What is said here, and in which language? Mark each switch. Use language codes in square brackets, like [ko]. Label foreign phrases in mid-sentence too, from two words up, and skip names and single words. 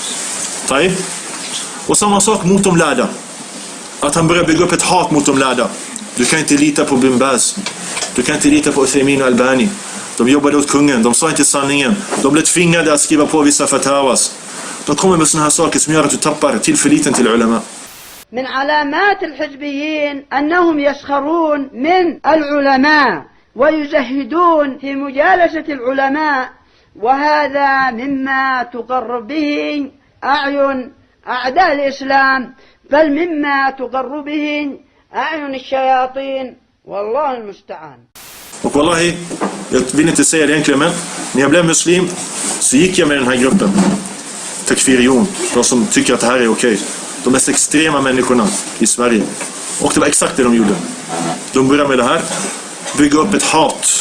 [sv] Och samma sak mot de lärda. Att han börjar bygga upp ett hat mot de lärda. Du kan inte lita på Bin Baz. Du kan inte lita på Uthaymeen och Albani. De jobbade åt kungen. De sa inte sanningen. De blev tvingade att skriva på vissa fatawas. De kommer med såna här saker som gör att du tappar tillförliten till ulama. [ar] من علامات الحزبيين أنهم يسخرون من العلماء ويزهدون في مجالسة العلماء، وهذا مما تقر به أعين أعداء الإسلام، بل مما تقر به أعين الشياطين، والله المستعان. [sv] Och wallahi, jag vill inte säga det egentligen, men när jag blev muslim så gick jag med den här gruppen takfirion, de som tycker att det här är okej. De mest extrema människorna i Sverige. Och det var exakt det de gjorde. De började med det här. Bygga upp ett hat.